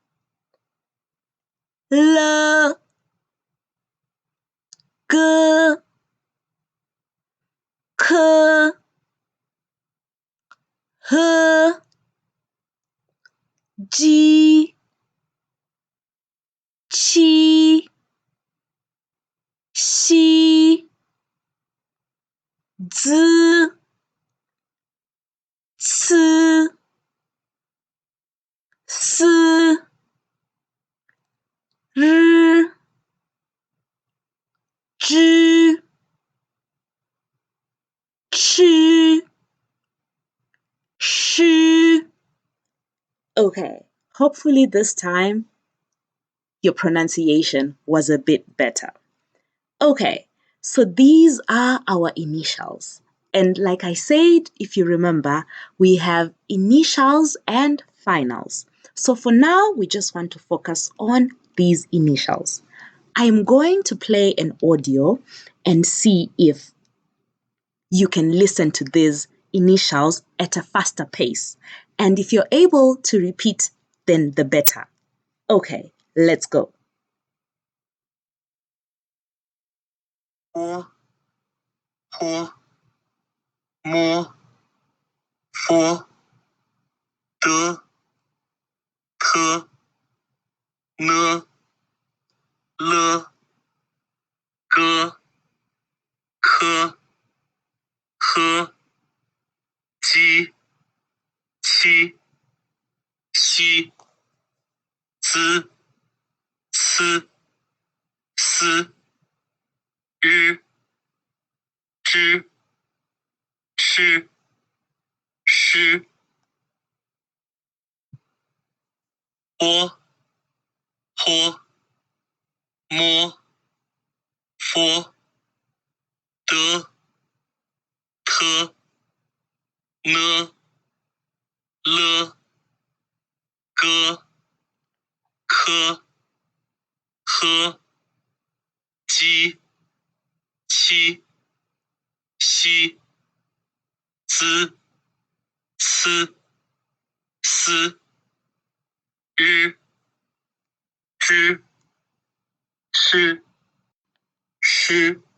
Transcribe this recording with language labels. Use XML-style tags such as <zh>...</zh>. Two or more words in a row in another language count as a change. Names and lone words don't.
<zh>l g k h ji qi xi zi ci si r zhi chi shi.</zh> <en>Okay, hopefully this time your pronunciation was a bit better. Okay, so these are our initials. And like I said, if you remember, we have initials and finals. So for now, we just want to focus on these initials. I'm going to play an audio and see if you can listen to these initials at a faster pace. And if you're able to repeat, then the better. Okay, let's go.</en> <zh>波 坡 摸 佛 的 k n l g k h ji qi xi zi ci si r zhi chi shi 波坡摸佛得科呢了个科呵鸡七西滋呲丝日知是诗</zh>